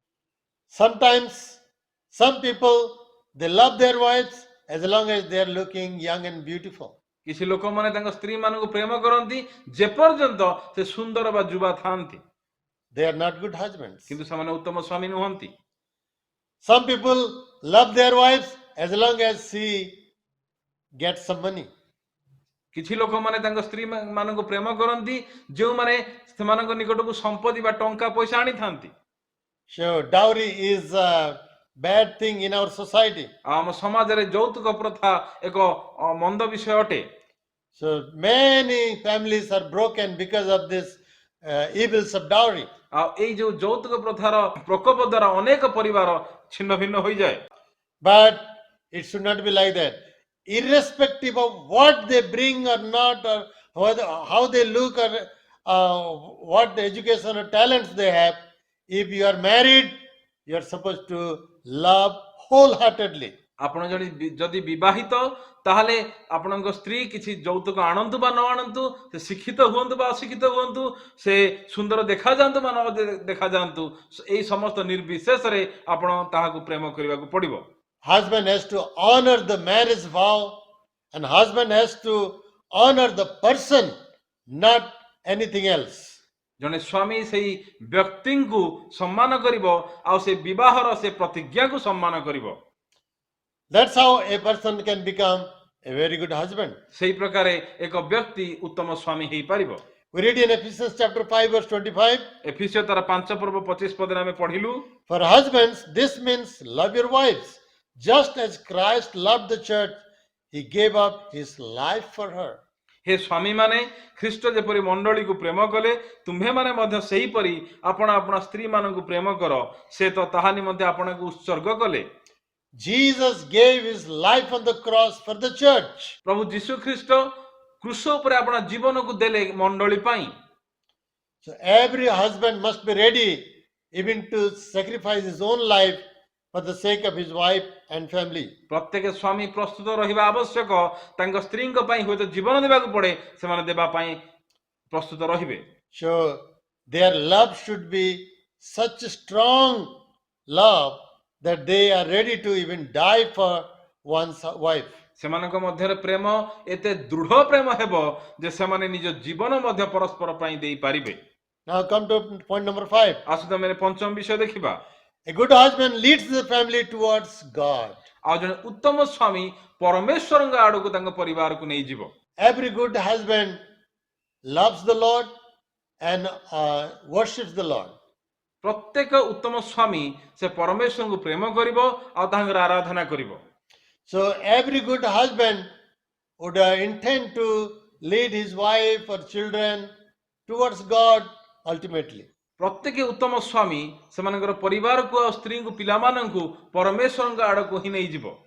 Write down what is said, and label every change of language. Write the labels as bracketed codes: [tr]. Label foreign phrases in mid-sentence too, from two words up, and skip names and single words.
[en] Sometimes some people, they love their wives as long as they are looking young and beautiful. [or] କିଛି ଲୋକ ମାନେ ତାଙ୍କ ସ୍ତ୍ରୀ ମାନଙ୍କୁ ପ୍ରେମ କରନ୍ତି ଯେ ପର୍ଯ୍ୟନ୍ତ ସେ ସୁନ୍ଦର ବା ଯୁଆ ଥାଆନ୍ତି, [en] They are not good husbands. [or] କିନ୍ତୁ ସମାନେ ଉତ୍ତମ ସ୍ୱାମୀ ନୁହନ୍ତି। [en] Some people love their wives as long as she gets some money. [or] କିଛି ଲୋକ ମାନେ ତାଙ୍କ ସ୍ତ୍ରୀ ମାନଙ୍କୁ ପ୍ରେମ କରନ୍ତି ଯୋ ମାନେ ସେମାନଙ୍କ ନିକଟକୁ ସମ୍ପତ୍ତି ବା ଟଙ୍କା ପଇସା ଆଣି ଥାଆନ୍ତି। [en] So dowry is a bad thing in our society. [or] ଆମ ସମାଜ ରେ ଯୌତୁକ ପ୍ରଥା ଏକ ମନ୍ଦ ବିଷୟ ଅଟେ। [en] So many families are broken because of this evils of dowry. [or] ଆ ଏଇ ଯୋ ଯୌତୁକ ପ୍ରଥାର ପ୍ରକୋପ ଦ୍ୱାରା ଅନେକ ପରିବାର ଛିନ୍ନ ଭିନ୍ନ ହୋଇ ଯାଏ। [en] But it should not be like that. Irrespective of what they bring or not, or how they look, or what the education or talents they have, if you are married, you are supposed to love wholeheartedly. [or] ଆପଣ ଯଦି ବିବାହିତ ତାହାଲେ ଆପଣଙ୍କ ସ୍ତ୍ରୀ କିଛି ଯୌତୁକ ଆଣନ୍ତୁ ବା ନ ଆଣନ୍ତୁ, ସେ ଶିକ୍ଷିତ ହୁଅନ୍ତୁ ବା ଅଶିକ୍ଷିତ ହୁଅନ୍ତୁ, ସେ ସୁନ୍ଦର ଦେଖା ଯାଆନ୍ତୁ ବା ନ ଦେଖା ଯାଆନ୍ତୁ, ଏଇ ସମସ୍ତ ନିର୍ବିଶେଷ ରେ ଆପଣ ତାହାକୁ ପ୍ରେମ କରିବା କୁ ପଡ଼ିବ। [en] Husband has to honor the marriage vow, and husband has to honor the person, not anything else. [or] ଜଣେ ସ୍ୱାମୀ ସେଇ ବ୍ୟକ୍ତି କୁ ସମ୍ମାନ କରିବ ଆ ସେ ବିବାହର ସେ ପ୍ରତିଜ୍ଞା କୁ ସମ୍ମାନ କରିବ। [en] That's how a person can become a very good husband. [or] ସେଇ ପ୍ରକାରେ ଏକ ବ୍ୟକ୍ତି ଉତ୍ତମ ସ୍ୱାମୀ ହୋଇ ପାରିବ। [en] We read in Ephesians chapter 5 verse 25. [or] ଏଫିସିୟ ତାର 5 ପର୍ବ 25 ପଦ ମେଁ ପଢିଲୁ। [en] For husbands, this means love your wives, just as Christ loved the church, he gave up his life for her. [or] ହେ ସ୍ୱାମୀ ମାନେ ଖ୍ରୀଷ୍ଟ ଯେପରି ମଣ୍ଡଳୀ କୁ ପ୍ରେମ କଲେ ତୁମ୍ଭେ ମାନେ ମଧ୍ୟ ସେହି ପରି ଆପଣ ଆପଣ ସ୍ତ୍ରୀ ମାନଙ୍କ କୁ ପ୍ରେମ କର, ସେ ତ ତାହା ନିମନ୍ତେ ଆପଣ କୁ ଉତ୍ସର୍ଗ କଲେ। [en] Jesus gave his life on the cross for the church. [or] ପ୍ରଭୁ ଯୀଶୁ ଖ୍ରୀଷ୍ଟ କୃଷ ଉପରେ ଆପଣ ଜୀବନକୁ ଦେଲେ ମଣ୍ଡଳୀ ପାଇଁ। [en] So every husband must be ready even to sacrifice his own life for the sake of his wife and family. [or] ପ୍ରତ୍ୟେକ ସ୍ୱାମୀ ପ୍ରସ୍ତୁତ ରହିବା ଆବଶ୍ୟକ। ତାଙ୍କ ସ୍ତ୍ରୀଙ୍କ ପାଇଁ ହୁଏତ ଜୀବନ ଦେବାକୁ ପଡେ, ସେମାନେ ଦେବା ପାଇଁ ପ୍ରସ୍ତୁତ ରହିବେ। [en] So their love should be such a strong love that they are ready to even die for one's wife. [or] ସେମାନଙ୍କ ମଧ୍ୟରେ ପ୍ରେମ ଏତେ ଦୃଢ ପ୍ରେମ ହେବ ଯେ ସେମାନେ ନିଜ ଜୀବନ ମଧ୍ୟ ପରସ୍ପର ପାଇଁ ଦେଇପାରିବେ। [en] Now come to point number 5. [or] ଆସନ୍ତୁ ଆମେ ପଞ୍ଚମ ବିଷୟ ଦେଖିବା। [en] A good husband leads the family towards God. [or] ଆଉ ଜଣେ ଉତ୍ତମ ସ୍ୱାମୀ ପରମେଶ୍ୱରଙ୍କ ଆଡକୁ ତାଙ୍କ ପରିବାରକୁ ନେଇଯିବ। [en] Every good husband loves the Lord and worships the Lord. [or] ପ୍ରତ୍ୟେକ ଉତ୍ତମ ସ୍ୱାମୀ ସେ ପରମେଶ୍ୱରଙ୍କୁ ପ୍ରେମ କରିବ ଆଉ ତାଙ୍କର ଆରାଧନା କରିବ। [en] So every good husband would intend to lead his wife or children towards God ultimately. [or] ପ୍ରତ୍ୟେକ ଉତ୍ତମ ସ୍ୱାମୀ ସେମାନଙ୍କର ପରିବାରକୁ ଆଉ ସ୍ତ୍ରୀଙ୍କୁ ପିଲାମାନଙ୍କୁ ପରମେଶ୍ୱରଙ୍କ ଆଡକୁ ହିଁ ନେଇଯିବ।